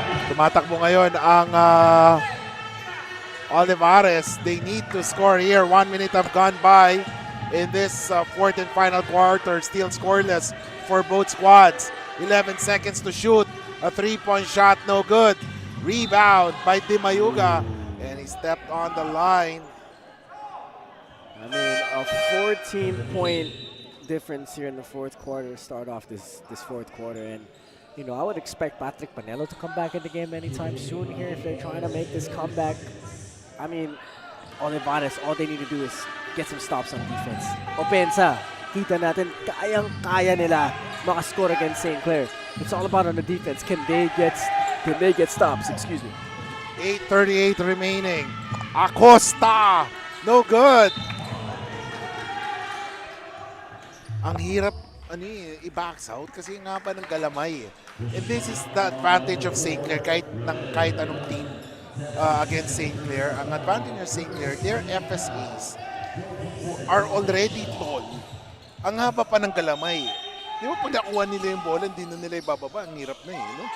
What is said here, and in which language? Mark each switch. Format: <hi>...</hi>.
<tl>Tumatakbo ngayon ang Olivarez.</tl> <en>They need to score here. 1 minute have gone by in this fourth and final quarter. Still scoreless for both squads. 11 seconds to shoot. A three-point shot, no good. Rebound by Di Mayuga. And he stepped on the line. I mean, a 14-point difference here in the fourth quarter start off this fourth quarter. And, you know, I would expect Patrick Panelo to come back in the game anytime soon here if they're trying to make this comeback. I mean, Olivarez, all they need to do is get some stops on defense.</en> <tl>Opensa, kita natin, kayang-kaya nila makascore against St. Clair.</tl> <en>It's all about on the defense. Can they get stops? Excuse me. 8:38 remaining. Acosta, no good.</en> <tl>Ang hirap i-backs out kasi nga ba ng galamay eh.</tl> <en>And this is the advantage of St. Clair</en> <tl>kahit anong</tl> <en>team against St. Clair. Ang advantage of St. Clair, their FSAs are already tall.</en> <tl>Ang haba pa ng galamay. Di ba pag nakuha nila yung bola, hindi na nila ibababa. Ang hirap na eh, no?</tl>